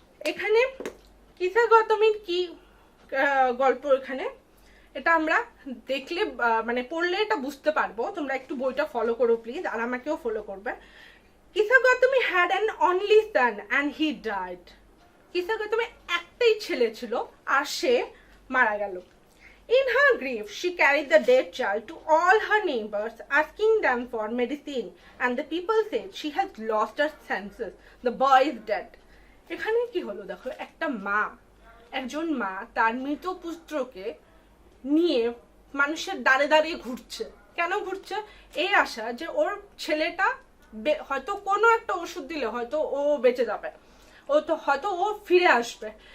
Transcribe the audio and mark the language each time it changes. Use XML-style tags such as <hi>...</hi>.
<bn>এখানে কিসা গৌতমীর কি গল্প, এখানে এটা আমরা দেখলে মানে পড়লে এটা বুঝতে পারবো। তোমরা একটু বইটা ফলো করো প্লিজ, আর আমাকেও ফলো করবে।</bn> <en>Kisa Gotami had an only son and he died.</en> <bn>কিসা Gautami একটাই ছেলে ছিল আর সে মারা গেল।</bn> <en>In her grief, she carried the dead child to all her neighbors, asking them for medicine, and the people said she has lost her senses. The boy is dead.</en> <bn>এখানে কি হলো দেখো, একটা মা, একজন মা তার মৃত পুত্রকে নিয়ে মানুষের দাঁড়ে দাঁড়িয়ে ঘুরছে। কেন ঘুরছে? এই আশা যে ওর ছেলেটা হয়তো কোনো একটা ওষুধ দিলে হয়তো ও বেঁচে যাবে, হয়তো ও ফিরে আসবে।</bn>